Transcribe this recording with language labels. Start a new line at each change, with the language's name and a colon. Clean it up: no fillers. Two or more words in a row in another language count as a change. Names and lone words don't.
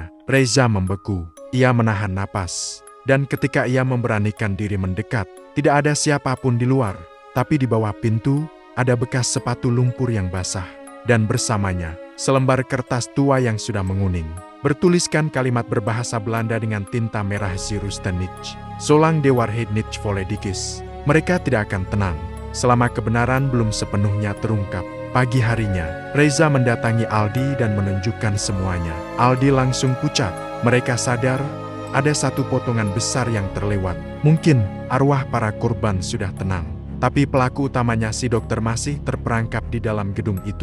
Indonesian: Reza membeku. Ia menahan napas. Dan ketika ia memberanikan diri mendekat, tidak ada siapapun di luar. Tapi di bawah pintu, ada bekas sepatu lumpur yang basah. Dan bersamanya, selembar kertas tua yang sudah menguning. Bertuliskan kalimat berbahasa Belanda dengan tinta merah Zirustenich.
Dutch: Zolang de waarheid niet volledig is.
Indonesian: Mereka tidak akan tenang selama kebenaran belum sepenuhnya terungkap. Pagi harinya, Reza mendatangi Aldi dan menunjukkan semuanya. Aldi langsung pucat. Mereka sadar ada satu potongan besar yang terlewat. Mungkin arwah para korban sudah tenang, tapi pelaku utamanya si dokter masih terperangkap di dalam gedung itu.